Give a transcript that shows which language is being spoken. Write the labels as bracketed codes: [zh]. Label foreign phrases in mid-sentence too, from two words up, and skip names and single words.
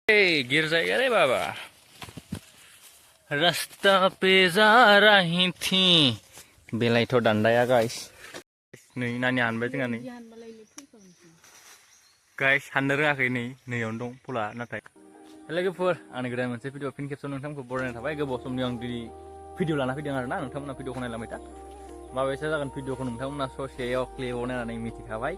[hi] गिर जाएगा रे बाबा। रास्ता पे जा रही थी [brx] बेलायथ' दान्दाया गाइस नै नानि हानबाय जोंहा नै गाइस हाननो रोङाखै नैयावनो दं फुला नाथाय लोगोफोर आंनि गोदान मोनसे भिडिअ फिन खेबसेयाव नोंथांखौ बरायनाय थाबाय। गोबाव समनि आं दिनै भिडिअ लाना फैदों आरोना नोंथांमोना भिडिअखौ नायलांबाय था माबायसा जागोन भिडिअखौ नोंथांमोना ससेयाव क्लिपाव नायनानै मिथिखाबाय।